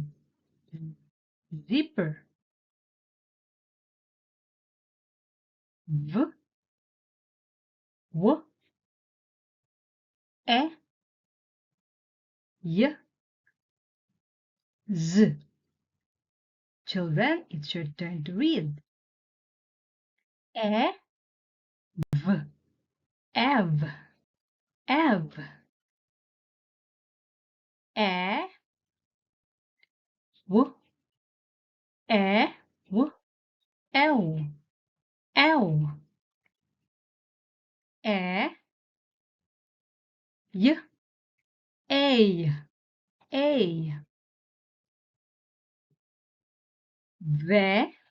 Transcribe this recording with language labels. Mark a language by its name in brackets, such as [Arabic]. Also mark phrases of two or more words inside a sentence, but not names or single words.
[English] Zipper. V. W. E. Y. Z. Children, it's your turn to read. E. V. Ev. Ev. E. W. E. W. L. L. E. Y. A. A. V.